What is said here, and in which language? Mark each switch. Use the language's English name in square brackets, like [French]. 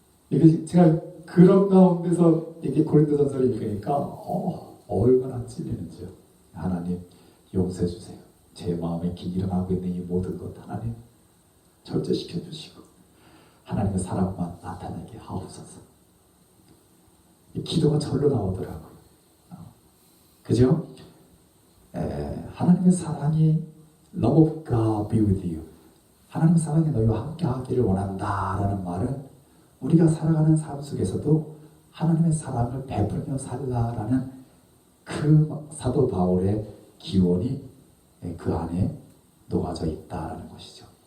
[Korean] 이게 제가 그런 가운데서 이게 고린도전서를 읽으니까 얼마나 찔리는지요. 하나님 용서해 주세요. 제 마음에 일어나고 있는 이 모든 것 하나님 절제시켜 주시고 하나님의 사랑만 나타나게 하옵소서. 이 기도가 절로 나오더라고요. 그죠? 하나님의 사랑이 [English] Love of God be with you. [Korean] 하나님의 사랑이 너희와 함께 하기를 원한다라는 말은 우리가 살아가는 삶 속에서도 하나님의 사랑을 베풀며 살라라는 그 사도 바울의 기원이 그 안에 녹아져 있다라는 것이죠.